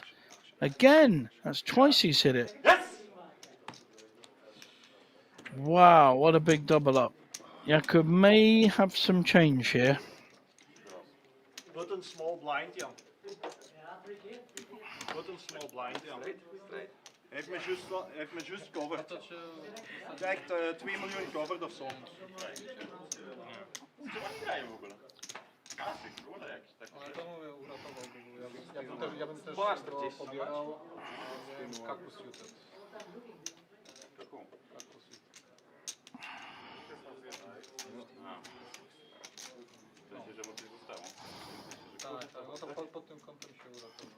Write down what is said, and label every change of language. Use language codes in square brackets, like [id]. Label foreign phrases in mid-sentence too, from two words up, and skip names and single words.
[en] Again, that's twice he's hit it. Wow, what a big double up. Jakub may have some change here. Button small blind, Jan. Button small blind, Jan. [nl] Hij heeft me juist covered. Kijk, 2 miljoen covered of zo. [pl] Ale to mówię, uratowałby. Ja bym też go pobierał, ale kakus suited. Tak, no to pod tym kątem się uratował.